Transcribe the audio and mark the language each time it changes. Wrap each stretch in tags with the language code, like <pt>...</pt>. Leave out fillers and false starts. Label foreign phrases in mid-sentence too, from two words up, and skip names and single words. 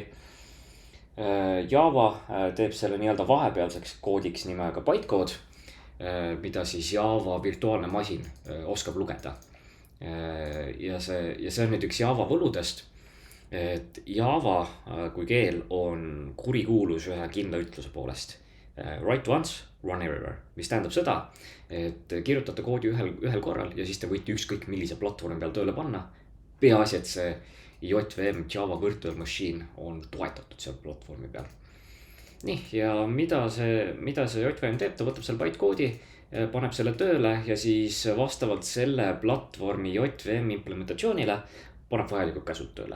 <et>Java teeb selle nii-öelda vahepealseks koodiks nimega bytecode, mida siis Java virtuaalne masin oskab lugeda. Ja see on nüüd üks Java võludest, et Java kui keel on kurikuulus ühe kindla ütluse poolest.</et> <en>Write once, run everywhere,</en> <et>mis tähendab seda, et kirjutate koodi ühel korral ja siis te võite ükskõik millise platvormi peal tööle panna. Peaasi, et see JVM Java Virtual Machine on toetatud seal platvormi peal. Nii, ja mida see JVM teeb, ta võtab selle bytekoodi, paneb selle tööle ja siis vastavalt selle platvormi JVM implementatsioonile paneb vajalikud käsud tööle.</et>